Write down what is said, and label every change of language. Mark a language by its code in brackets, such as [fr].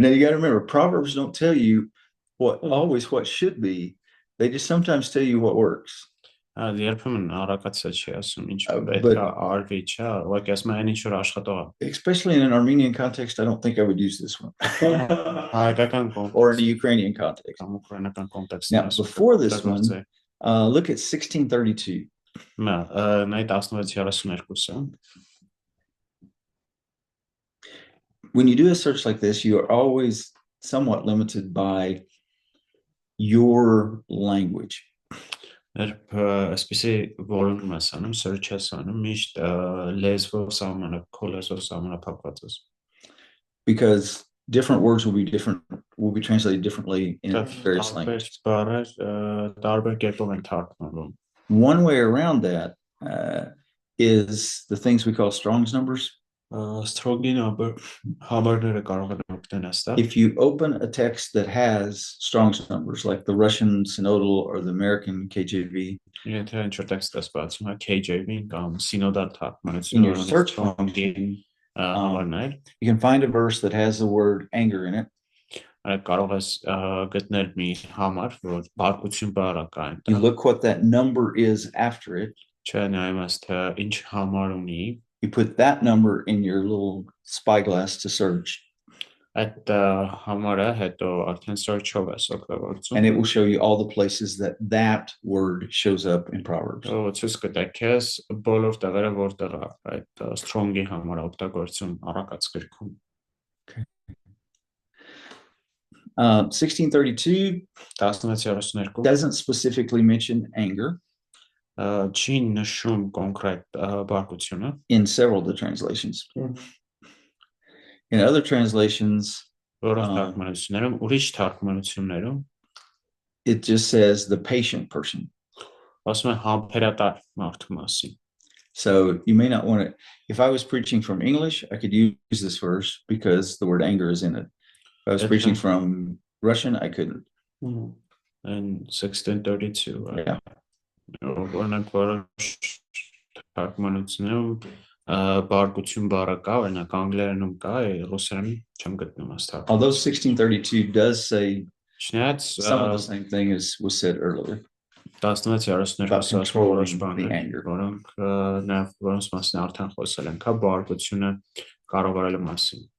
[en] Now you got to remember, Proverbs don't tell you always what should be. They just sometimes tell you what works. [hy] Երբեմն առակացա չի ասում ինչ պետք է արվի, չէ՞, ուղղակի ասում է այն ինչ որ աշխատող է։ [en] Especially in an Armenian context, I don't think I would use this one. [hy] Հայկական [en] Or in a Ukrainian context. [hy] կամ ուկրաինական կոնտեքստում։ [en] Now, before this one, look at 1632. [hy] Նայ 16:32-ը։ [en] When you do a search like this, you are always somewhat limited by your language. [hy] Այսպեսի որոնում ես անում, search ես անում, միշտ լեզվով սահմանափակված ես։ [en] Because different words will be translated differently in various languages. [hy] Տարբեր կերպով են թարգմանվում։ [en] One way around that is the things we call Strong's numbers. [hy] Strong number համարները կարող են օգնել այստեղ։ [en] If you open a text that has Strong's numbers, like the Russian Synodal or the American KJV, [hy] Եթե ինչ-որ տեքստ ես բացում, KJV-ն կամ Synodal [en] in [hy] թարգմանությունը, [en] your search function, [hy] համարներ, [en] you can find a verse that has the word anger in it. [hy] Կարող ես գտնել մի համար, որ բարկություն բառը կա այնտեղ։ [en] You look what that number is after it. [hy] Չէ, նայում ես թե ինչ համար ունի։ [en] You put that number in your little spyglass to search. [hy] Այդ համարը հետո արդեն search-ով ես օգտագործում։ [en] And it will show you all the places that that word shows up in Proverbs. [hy] Ցույց կտա քեզ բոլոր տեղերը որտեղ այդ strong-ի համարը օգտագործում առակաց գրքում։ 1632 16:32 [en] doesn't specifically mention anger [hy] չի նշում կոնկրետ բարկությունը։ [en] in several of the translations. In other translations, [hy] Որոշ թարգմանություններում, ուրիշ թարգմանություններում [en] it just says the patient person. [hy] ասում է համբերատար մարդու մասին։ [en] So you may not want to, if I was preaching from English, I could use this verse because the word anger is in it. If I was preaching from Russian, I couldn't. In 1632, Yeah. [hy] Օրինակ որոշ թարգմանություններում բարկություն բառը կա, օրինակ անգլերենում կա, ռուսերենում չեմ գտնում այս թարգմանությունը։ [en] Although 1632 does say [hy] Չնայած [en] some of the same thing as was said earlier. [hy] 16:32-ը ասում որոշ [en] the [hy] բաներ, [en] anger. [hy] որոնք նաև որոնց մասին արդեն խոսել ենք, բարկությունը կառավարելու մասին։